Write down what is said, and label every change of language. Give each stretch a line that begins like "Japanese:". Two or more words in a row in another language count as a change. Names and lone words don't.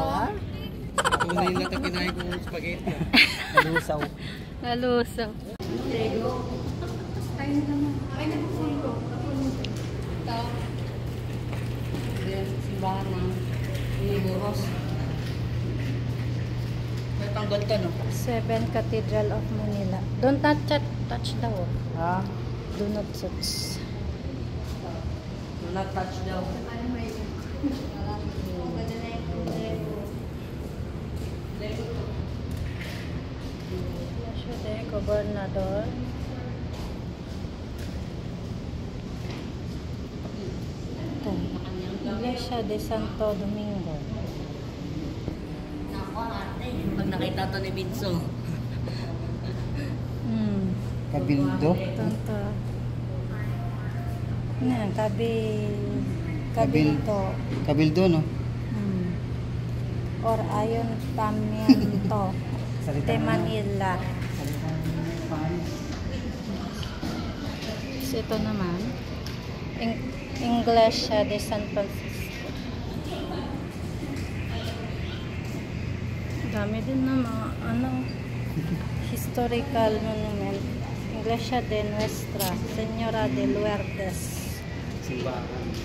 Filipino: Tunay lang ito kinain kong spaghetti. Lusaw. Nalusaw. Simbahan ng Iniburos. May tanggal to, no? 7 Cathedral of Manila.
English: Don't touch
Filipino: daw. Ha?
English: Do not touch. Do not touch daw.
Filipino: Palacio de Gobernador. Ito. Iglesia de Santo Domingo. Nako, ate. Pag nakita to ni Binso. Kabildo. Tanto. Yan, Cabildo. Cabildo, no? Hmm. Or Ayuntamiento de Manila. So, ito naman, Iglesia de San Francisco. Dami din na mga
English: historical monument.
Filipino: Iglesia de Nuestra Señora de Lourdes. Simbahan.